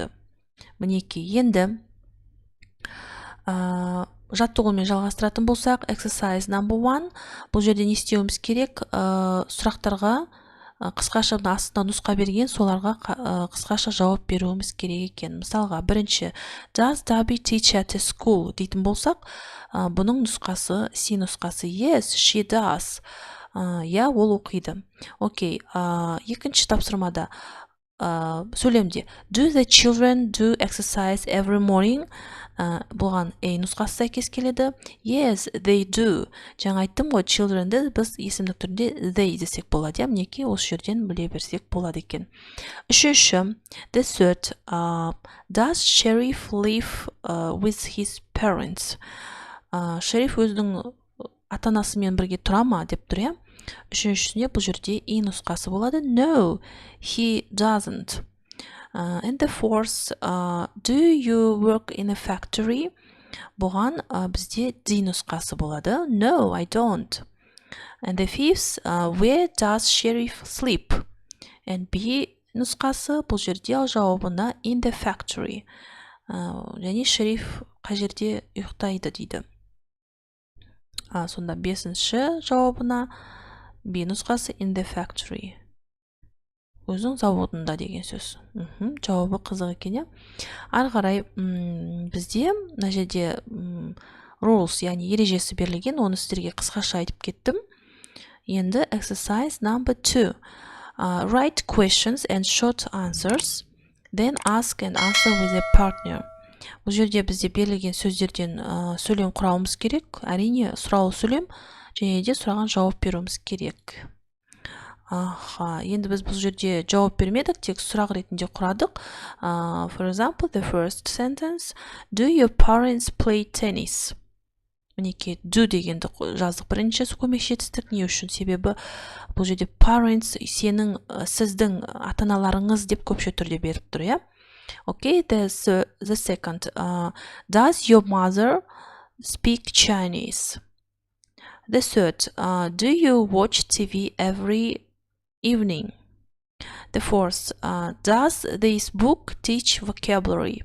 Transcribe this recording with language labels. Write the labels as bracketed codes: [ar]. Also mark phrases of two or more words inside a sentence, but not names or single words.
[kk] Мінекей, енді жаттығумен жалғастыратын болсақ, [en] exercise number 1. [kk] Бұл жерде не істеуіміз керек? Сұрақтарға қысқаша астында нұсқа берген, соларға қысқаша жауап беруіміз керек екен. Мысалға, бірінші [en] does Darby teach at a school [kk] дейтін болсақ, бұның нұсқасы, C нұсқасы [en] yes, she does. [kk] Ол оқиды. Окей, екінші тапсырмада сөйлемде [en] do the children do exercise every morning? [kk] Бұған A нұсқасы сәйкес келеді. [en] Yes, they do. [kk] Жаңа айттым ғой, children'ді біз есімдік түрінде they десек болады. Мінекей, осы жерден біле берсек болады екен. Үшінші, [en] the third, does Sheriff live with his parents? [kk] Шериф өзінің ата-анасымен бірге тұра ма деп тұр. Үшіншісіне бұл жерде E нұсқасы болады. [en] No, he doesn't. And the fourth, do you work in a factory? [kk] Бұған бізде D нұсқасы болады. [en] No, I don't. And the fifth, where does Sheriff sleep? [kk] And B нұсқасы бұл жерде жауабына [en] in the factory. [kk] Және шериф қай жерде ұйықтайды дейді. Сонда бесінші жауабына B нұсқасы [en] in the factory. [kk] Өзің заводында деген сөз. Жауабы қызық екен. Ары қарай бізде мына жерде rules, яғни ережесі берілген, оны сіздерге қысқаша айтып кеттім. Енді [en] exercise number 2. Write questions and short answers, then ask and answer with a partner. [kk] Бұл жерде бізде берілген сөздерден сөйлем құрауымыз керек. Әрине, сұраулы сөйлем және де сұраған жауап беруіміз керек. Енді біз бұл жерде жауап бермедік, тек сұрақ ретінде құрадық. [en] For example, the first sentence, do your parents play tennis? [kk] Мінекей, do дегенді жаздық. Бірінші көмекші етістік. Не үшін? Себебі бұл жерде parents сіздің ата-аналарыңыз деп көпше түрде беріп тұр. [en] Okay, the second, does your mother speak Chinese? The third, do you watch TV every evening? The fourth, does this book teach vocabulary?